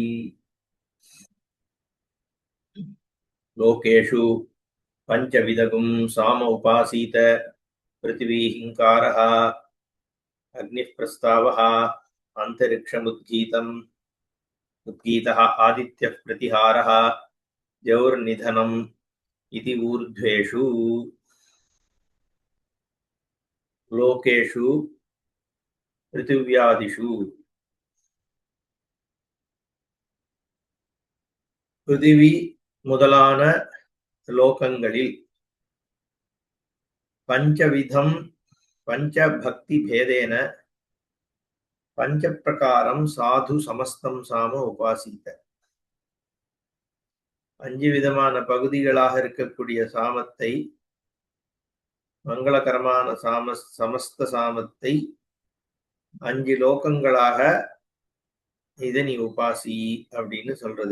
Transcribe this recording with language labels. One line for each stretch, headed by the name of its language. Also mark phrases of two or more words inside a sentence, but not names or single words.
Sanskrit: लोकेषु पञ्चविधगुं साम उपासीत पृथिवी हिंकारः अग्निः प्रस्तावः अन्तरिक्षमुद्गीतम् उद्गीतः आदित्यः प्रतिहारः द्यौर्निधनम् इति ऊर्ध्वेषु। लोकेषु पृथिव्यादिषु पृथिवी
Tamil: முதலான லோகங்களில்
Sanskrit: पञ्चविधं पञ्चभक्ति भेदेन पञ्चप्रकारं साधु समस्तं साम उपासीत.
Tamil: 5 விதமான பகுதிகளாக இருக்கக்கூடிய சாமத்தை, மங்களகரமான சமஸ்த சாமத்தை 5 லோகங்களாக இதை நீ உபாசி அப்படின்னு சொல்றது.